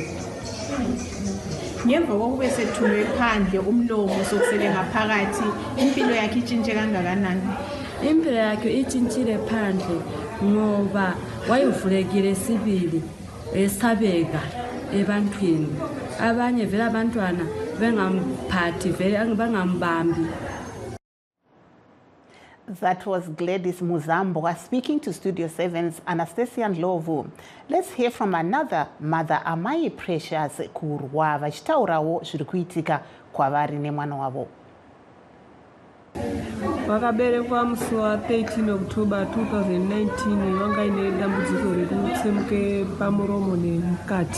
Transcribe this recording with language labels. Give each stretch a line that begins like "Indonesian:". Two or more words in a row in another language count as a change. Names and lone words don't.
North Ndebele: Ngemva kokube sethulwe phandle umlomo sokusele ngaphakathi impilo yakhe itshintshe kangakanani? Impilo yakhe itshintshile phandle ngoba wayevulekile sibili esabeka ebantwini abanye vele abantwana bengamphathi vele bangambambi.
English: That was Gladys Muzambo speaking to Studio 7's Anastasia Ndlovu. Let's hear from another mother,
Shona: Amai Precious Kurwa, vachitaurawo zviri kuitika kwavari nemwana wavo. Vakaberekwa musi wa13 October 2019 vanga ine dambudziko rekutsemuke pamuromo nemukati.